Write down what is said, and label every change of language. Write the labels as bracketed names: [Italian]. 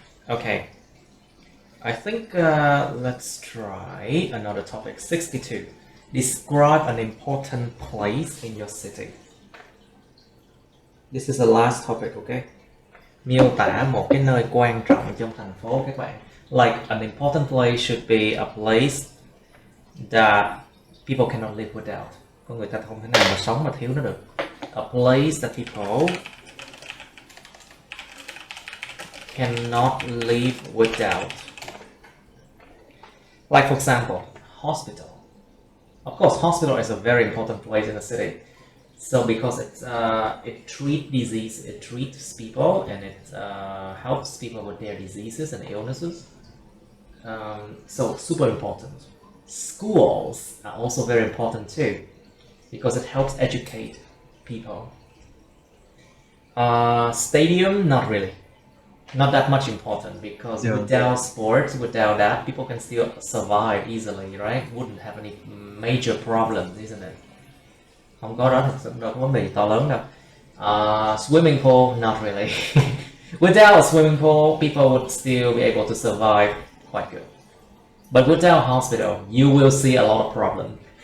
[English] Okay, I think let's try another topic. 62. Describe an important place in your city. This is the last topic, okay? [Vietnamese] Miêu tả một cái nơi quan trọng trong thành phố các bạn. [English] Like an important place should be a place that people cannot live without. [Vietnamese] Con người ta không thể nào mà sống mà thiếu nó được. [English] A place that people cannot live without. Like for example, hospital. Of course, hospital is a very important place in the city. So because it treats disease, it treats people, and it helps people with their diseases and illnesses. So super important. Schools are also very important too, because it helps educate people. Stadium, not really. Not that much important, because without sports, without that, people can still survive easily, right? Wouldn't have any major problems, isn't it? [Vietnamese] Không có đó thực đâu có vấn đề to lớn đâu. [English] Swimming pool, not really. Without a swimming pool, people would still be able to survive quite good. But without hospital, you will see a lot of problems.